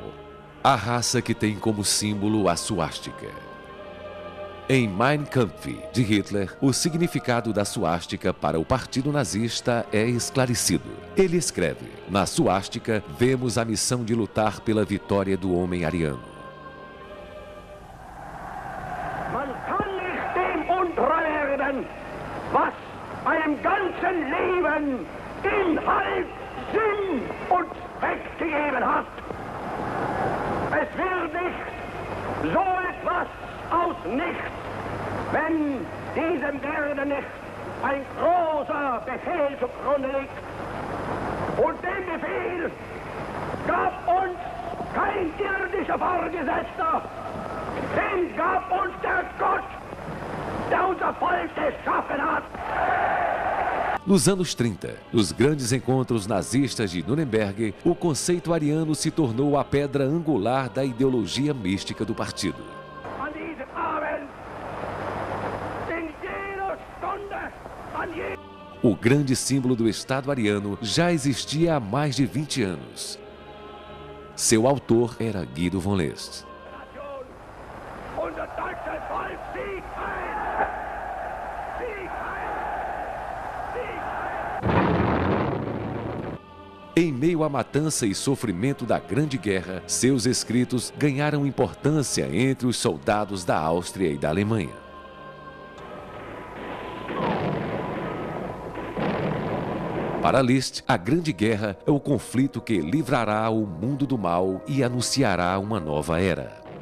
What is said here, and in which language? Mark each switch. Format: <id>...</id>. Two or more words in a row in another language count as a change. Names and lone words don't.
<pt>A raça que tem como símbolo a suástica. Em Mein Kampf, de Hitler, o significado da suástica para o partido nazista é esclarecido. Ele escreve: na suástica, vemos a missão de lutar pela vitória do homem ariano.</pt> <de>Man kann nicht dem untreu werden, was einem ganzen Leben Inhalt, Sinn und Zweck gegeben hat. Es wird nicht so etwas aus nichts, wenn diesem Werde nicht ein großer Befehl zugrunde liegt. Und den Befehl gab uns kein irdischer Vorgesetzter, den gab uns der Gott, der unser Volk geschaffen hat.</de> <pt>Nos anos 30, nos grandes encontros nazistas de Nuremberg, o conceito ariano se tornou a pedra angular da ideologia mística do partido.</pt> <de>An diesem Abend, in jeder Stunde, an jedem...</de> <pt>O grande símbolo do Estado ariano já existia há mais de 20 anos. Seu autor era Guido von List.</pt> <de>Unser deutsches Volk siegt ein! Siegt ein! Siegt ein!</de> <pt>Em meio à matança e sofrimento da Grande Guerra, seus escritos ganharam importância entre os soldados da Áustria e da Alemanha. Para List, a Grande Guerra é o conflito que livrará o mundo do mal e anunciará uma nova era.</pt>